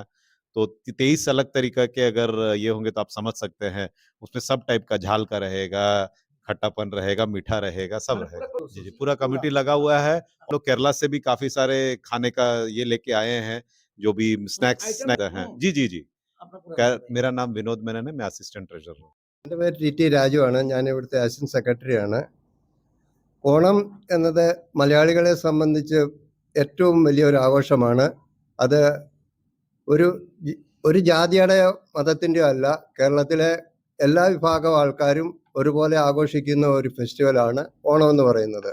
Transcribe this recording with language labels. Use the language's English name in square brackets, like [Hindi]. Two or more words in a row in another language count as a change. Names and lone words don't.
[Hindi] तो 23 अलग तरीका के अगर ये होंगे तो आप समझ सकते हैं, उसमें सब टाइप का झाल का रहेगा, खट्टापन रहेगा, मीठा रहेगा, सब रहेगा। जी जी, पूरा कमिटी लगा हुआ है। हम लोग केरला से भी काफी सारे खाने का ये लेके आए हैं, जो भी स्नैक्स हैं। जी जी जी, मेरा नाम विनोद मेनन है, मैं [English] assistant treasurer [Hindi] हूँ। [Malayalam] എൻ്റെ പേര് ടി രാജുവാണ്. ഞാൻ ഇവിടുത്തെ [English] assistant secretaryയാണ്. [Malayalam] ഓണം എന്നത് മലയാളികളെ സംബന്ധിച്ച് ഏറ്റവും വലിയൊരു ആഘോഷമാണ്. അത് ഒരു ജാതിയുടെയോ മതത്തിൻ്റെയോ അല്ല, കേരളത്തിലെ എല്ലാ വിഭാഗം ആൾക്കാരും ഒരുപോലെ ആഘോഷിക്കുന്ന ഒരു ഫെസ്റ്റിവലാണ് ഓണം എന്ന് പറയുന്നത്.